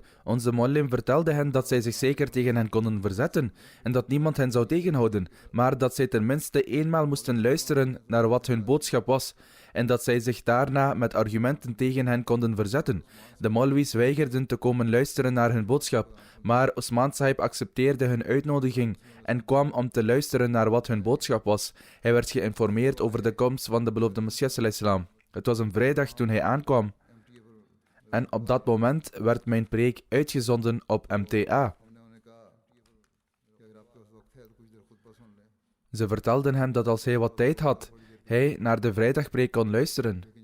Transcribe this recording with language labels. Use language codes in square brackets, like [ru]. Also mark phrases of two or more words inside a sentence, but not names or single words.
[nl] Onze mollim vertelde hen dat zij zich zeker tegen hen konden verzetten en dat niemand hen zou tegenhouden, maar dat zij tenminste eenmaal moesten luisteren naar wat hun boodschap was en dat zij zich daarna met argumenten tegen hen konden verzetten. De molwis weigerden te komen luisteren naar hun boodschap, maar Osman Sahib accepteerde hun uitnodiging en kwam om te luisteren naar wat hun boodschap was. Hij werd geïnformeerd over de komst van de beloofde Messias [ar] صلى الله عليه وسلم. [nl] Het was een vrijdag toen hij aankwam. En op dat moment werd mijn preek uitgezonden op MTA. Ze vertelden hem dat als hij wat tijd had, hij naar de vrijdagpreek kon luisteren.